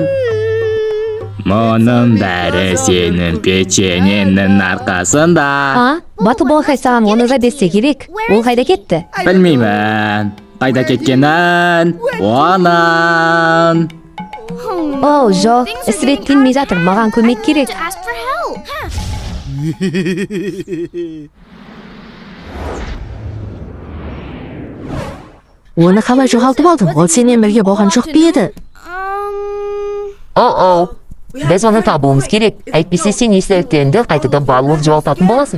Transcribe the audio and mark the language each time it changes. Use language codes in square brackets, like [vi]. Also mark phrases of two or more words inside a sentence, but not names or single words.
[kk] Мұның бәрі сенің печеньенің арқасында. А, бату балакай саған оны да берсе керек. Ол қайда кетті? Білмеймін. Қайда кеткенін? Онан. О, жоқ, іс реттелмей жатыр, маған көмек керек. [en] Ask for help. [kk] Оны қалай жоғалтып алдың? Ол сенен бірге болған жоқ па еді? О-о, біз оны табуымыз керек. Әйтпесе сен естеліктеріңді қайтадан барлық жоғалтатын боласың.